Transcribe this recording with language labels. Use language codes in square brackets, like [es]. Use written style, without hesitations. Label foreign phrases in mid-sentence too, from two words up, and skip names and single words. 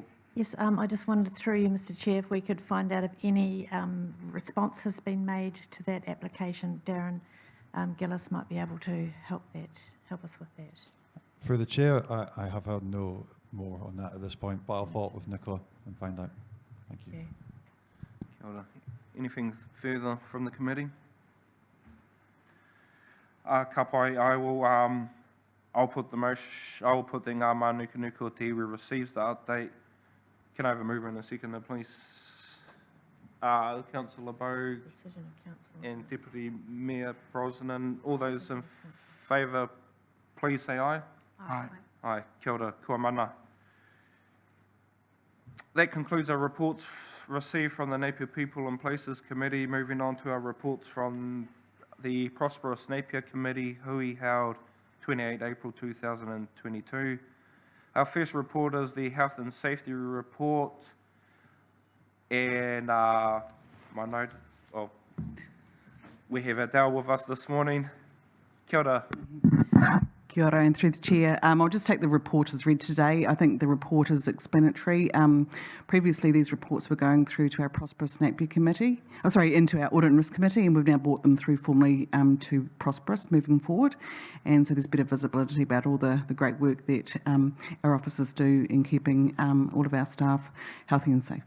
[en] Yes, I just wondered through you, Mr. Chair, if we could find out if any response has been made to that application. Darren Gillis might be able to help us with that. Through the Chair, I have heard no more on that at this point, but I'll follow up with Nicola and find out. Thank you. Okay. [mi] Kia ora. [en] Anything further from the committee? [mi] Ka pai, [en] I'll put the motion. I will put the Ngā Mānukanuka o Te Iwi receives the update. Can I have a mover and a seconder, please? Councillor Bogue Decision of council. and Deputy Mayor Brosnan. All those in favour, please say aye. Aye. Aye. [mi] Kia ora, kua mana. [en] That concludes our reports received from the Napier People and Places Committee. Moving on to our reports from the Prosperous Napier Committee, hui held 28 April 2022. Our first report is the Health and Safety Report. And my note, well, we have Adele with us this morning. [mi] Kia ora. Kia ora, [en] and through the Chair, I'll just take the report as read today. I think the report is explanatory. Previously, these reports were going through to our Prosperous Napier Committee, into our Audit and Risk Committee, and we've now brought them through formally to Prosperous moving forward. And so there's a bit of visibility about all the great work that our officers do in keeping all of our staff healthy and safe.